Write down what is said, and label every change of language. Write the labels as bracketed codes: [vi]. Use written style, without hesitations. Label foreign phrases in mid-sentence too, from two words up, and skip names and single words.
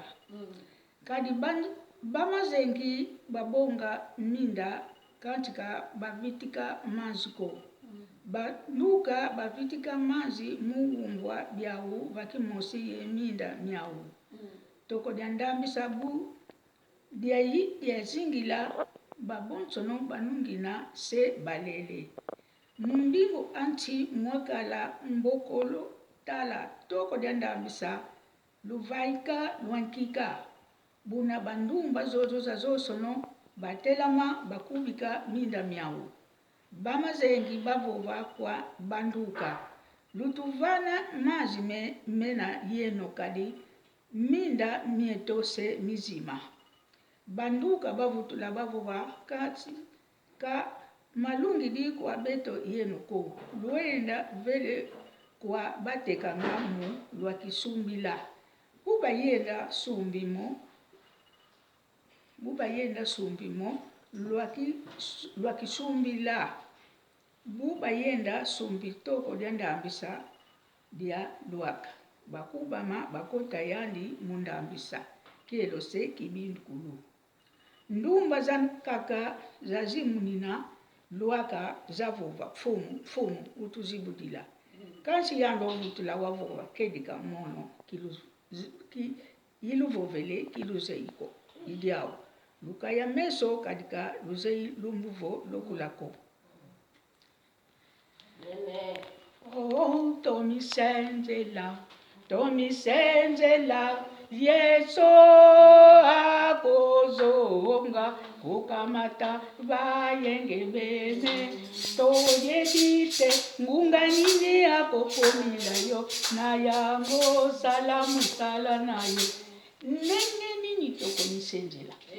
[kg] Kadi ba mazengi babonga minda katika bavitika maziko baluka bavitika mazi muumbwa byau vakimosi yeminda myau toko dyandambisa bu dyayi dyazingila babonsono banungina se balele mumbingu anti mwakala mbokolo tala toko dyandambisa luvaika lwankika buna bandumba zozo za zosono batelama bakubika minda myau bamazengi bavova kwa banduka lutuvana mazi mena yeno kadi minda mietose mizima banduka bavutula bavova kati ka malungi di kwa beto yeno ko luenda vele kwa bateka ngamu lwa kisumbila buba yenda sumbimo lwa kisumbila buba yenda sumbi toko dyandambisa dya lwaka bakubama bakota yandi mundambisa kelo se kibindukulu ndumba za kaka zazimunina lwaka zavova fumu utuzibudila kansi yando vutula wavova kedika mono yiluvovele kiluzeiko idyao lukaya meso kadika luzei lumbuvo lokulako. [ln] Oh, tomisenzela yeso akozonga kukamata vayenge bene toyedite ngunganini akokomilayo nayango salamu sala nayo nini tokomisenzela